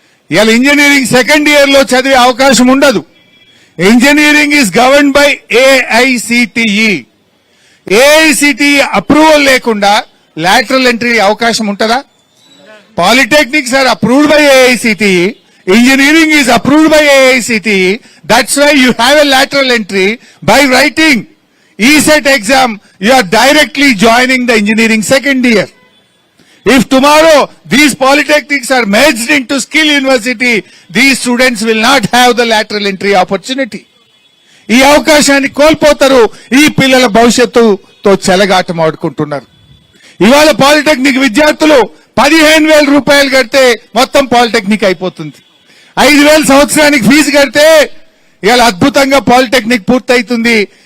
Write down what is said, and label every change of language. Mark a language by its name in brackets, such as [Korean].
[Telugu] ఇవాళ engineering second year లో చదివే అవకాశం ఉండదు. [English] Engineering is govern by AICTE. [Telugu] AICTE approval లేకుండా లాటరల్ ఎంట్రీ అవకాశం ఉంటుందా? [English] Polytechnics are approved by AICTE, engineering is approved by AICTE. That's why you have a lateral entry. By writing ECET exam, you are directly joining the engineering second year. If tomorrow these polytechnics are merged into skill university, these students will not have the lateral entry opportunity. [Telugu] ఈ అవకాశాన్ని కోల్పోతారు. ఈ పిల్లల భవిష్యత్తుతో చెలగాటం ఆడుకుంటున్నారు. ఇవాళ polytechnic విద్యార్థులు 15,000 రూపాయలు కడితే మొత్తం పాలిటెక్నిక్ అయిపోతుంది. 5,000 సంవత్సరానికి ఫీజు కడితే ఇవాళ అద్భుతంగా పాలిటెక్నిక్ పూర్తయితుంది.